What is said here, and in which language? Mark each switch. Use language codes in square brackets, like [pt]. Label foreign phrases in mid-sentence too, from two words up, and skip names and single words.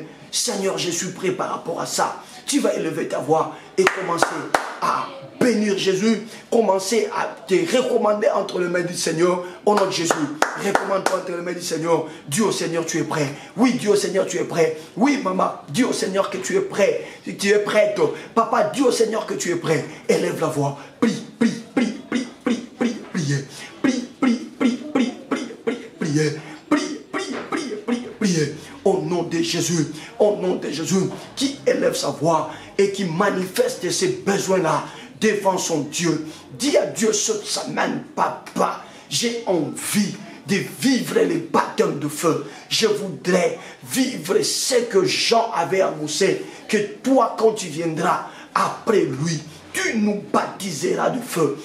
[fr] Seigneur, je suis prêt par rapport à ça. Tu vas élever ta voix et commencer à bénir Jésus. Commencer à te recommander entre les mains du Seigneur. Au nom de Jésus, recommande-toi entre les mains du Seigneur. Dis au Seigneur, tu es prêt. Oui, dis au Seigneur, tu es prêt. Oui, maman, dis au Seigneur que tu es prêt. Tu es prête. Papa, dis au Seigneur que tu es prêt. Élève la voix. Prie, prie, prie, prie, prie, prie, priez. Prie, prie, prie, prie, prie, prie, priez. Prie, prie, prie, prie, priez. Au nom de Jésus, qui élève sa voix et qui manifeste ses besoins-là devant son Dieu. Dis à Dieu cette semaine, papa, j'ai envie de vivre les baptêmes de feu. Je voudrais vivre ce que Jean avait annoncé, que toi, quand tu viendras après lui, tu nous baptiseras de feu.